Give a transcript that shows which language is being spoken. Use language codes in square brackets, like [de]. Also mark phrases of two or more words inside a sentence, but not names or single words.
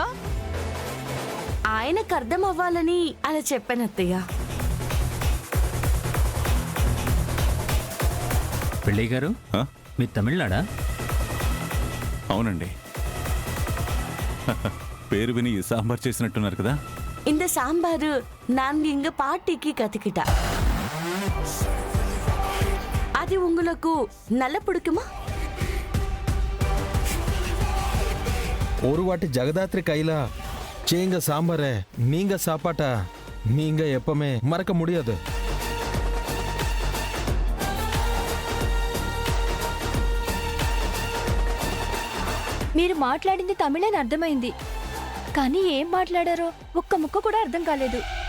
[te] ఆయనకు అర్థం అవ్వాలని అలా చెప్పానత్తయ్య. పెళ్ళయ్య గారు, ఆ? మీ తమిళనాడా? అవునండి. పేరు విని సాంబార్ చేసినట్టున్నారు కదా. [ta] இந்த சாம்பார் நாங்க இங்க பாட்டிக்கு கத்துக்கிட்டா. அது உங்களுக்கு நல்லா பிடிக்குமா? ஒரு வாட்டி ஜெகதாத்ரி கையில சேங்க சாம்பாரை நீங்க சாப்பாட்டா நீங்க எப்பவுமே மறக்க முடியாது. [te] మీరు మాట్లాడింది తమిళని అర్థమైంది, కానీ ఏం మాట్లాడారో ఒక్క ముక్క కూడా అర్థం కాలేదు.